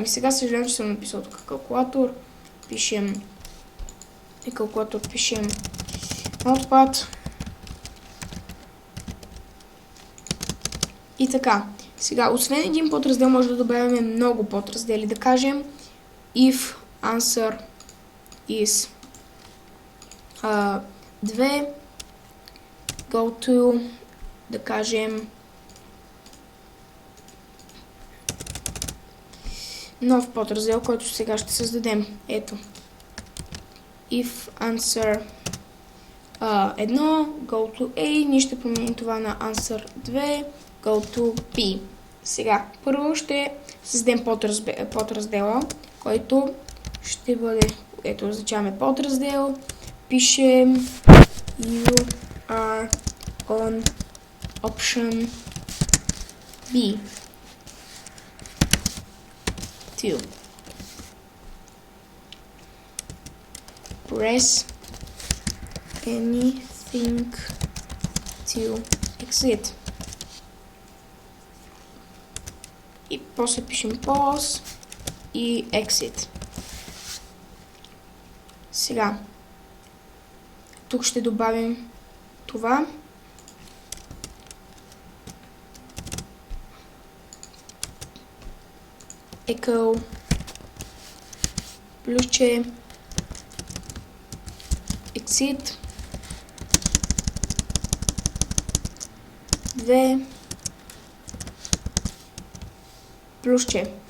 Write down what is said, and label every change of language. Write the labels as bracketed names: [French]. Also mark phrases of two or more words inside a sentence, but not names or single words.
[Bulgarian] Сега съжалявам, че съм написал тук калкулатор. Пишем Notepad. И така, сега, освен един подраздел, може да добавяме много подраздели. Да кажем, [English] if answer is 2, go to, [Bulgarian] да кажем, нов подраздел, който сега ще създадем. Ето. [English] If answer 1, go to A, [Bulgarian] ние ще променим това на [English] answer 2, go to B. [Bulgarian] Сега, първо ще създадем подраздела, който ще бъде, ето, означаваме подраздел, пишем [English] you are on option B. 2. Press anything to exit. [Bulgarian] И после пишем pause и exit. Сега, тук ще добавим това. Echo плюсче exit 2 плюсче.